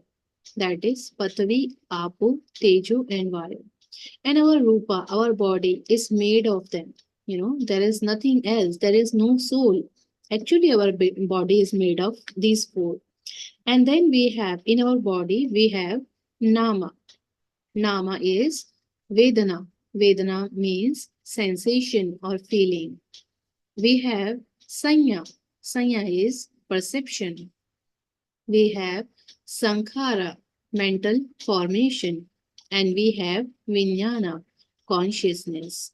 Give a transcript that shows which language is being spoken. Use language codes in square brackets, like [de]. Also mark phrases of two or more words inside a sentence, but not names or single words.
[en] That is Pathvi, Apo, Teju, and Vayu. And our Rupa, our body, is made of them. There is nothing else. There is no soul. Actually, our body is made of these four. And then we have in our body, we have Nama. Nama is Vedana. Vedana means sensation or feeling. We have Sanya. Sanya is perception. We have Sankhara, mental formation. And we have Vijnana, consciousness.